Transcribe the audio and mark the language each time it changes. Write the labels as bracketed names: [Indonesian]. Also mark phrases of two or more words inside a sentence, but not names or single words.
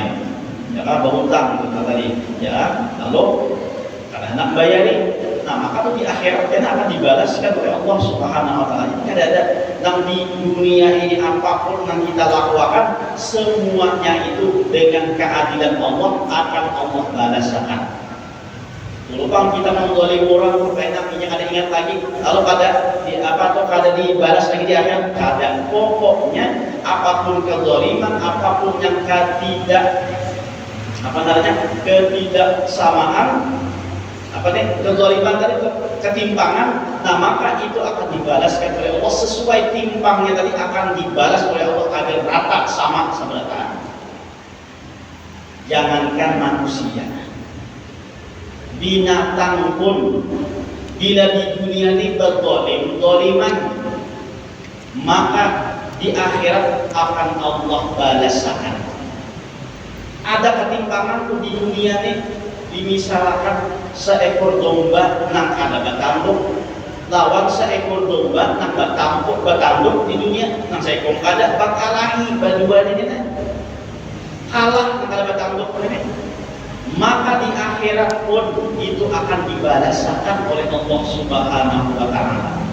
[Indonesian] Jangan berhutang kita tadi, ya. Lalu karena nak bayari, nah maka di akhirat kita akan dibalaskan oleh Allah [Arabic] سبحانه وتعالى. [Indonesian] Tidak ada yang di dunia ini apapun yang kita lakukan semuanya itu dengan keadilan Allah akan Allah balaskan. [Banjar] Lupang kita mengzalim orang supaya nantinya kada ingat lagi lalu kada dibalas lagi di akhirat kada. [Indonesian] Pokoknya apapun kezaliman, apapun yang ketidaksamaan kezaliman tadi ketimpangan, nah maka itu akan dibalaskan oleh Allah sesuai timpangnya tadi akan dibalas oleh Allah agar rata sama rata. Jangankan manusia, binatang pun bila di dunia ini berzaliman, maka di akhirat akan Allah balaskan. [Banjar] Ada ketimpangan pun di dunia ini, dimisalkan seekor domba nang ada batanduk lawan seekor domba nang batanduk di dunia nang seekor kada bakalahi berdua ini kalah nang ada batanduk ini. [Indonesian] Maka di akhirat pun itu akan dibalaskan oleh Allah [Arabic] سبحانه وتعالى.